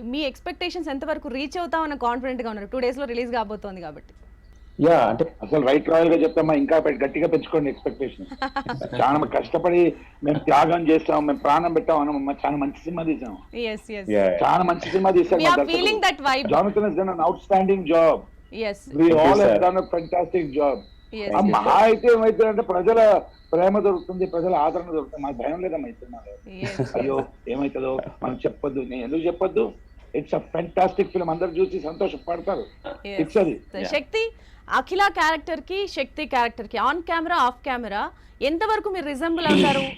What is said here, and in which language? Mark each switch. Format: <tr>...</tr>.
<te>మీ expectations ఎంతవరకు reach అవుతామన్న confident గా ఉన్నారు? 2 days లో రిలీజ్ కాబోతోంది కాబట్టి. యా, అంటే అసలు రైట్ రాయల్ గా చెప్తామా, ఇంకా గట్టిగా పెంచుకోండి ఎక్స్పెక్టేషన్. చాలా కష్టపడి మేము త్యాగం చేస్తాం, మేము ప్రాణం పెట్టాం అన్న చాలా మంచి సినిమా తీసాం. చాలా మంచి సినిమా తీసాం.</te> <en>Jonathan has done an outstanding job. We all have done a fantastic job.</en> <te>మహా అయితే ఏమైతే అంటే ప్రజల ప్రేమ దొరుకుతుంది, ప్రజల ఆదరణ దొరుకుతుంది. మాకు భయం లేదమ్మా ఈ సినిమా. అయ్యో ఏమైతుందో మనం చెప్పొద్దు. నేను ఎందుకు చెప్పొద్దు?</te> <en>it's a fantastic film,</en> <te>అందరు చూసి సంతోషపడతారు. ఇట్స్ అది. శక్తి, అఖిల క్యారెక్టర్ కి, శక్తి క్యారెక్టర్ కి ఆన్ కెమెరా, ఆఫ్ కెమెరా ఎంతవరకు మీరు రిజెంబుల్ అవుతారు?</te>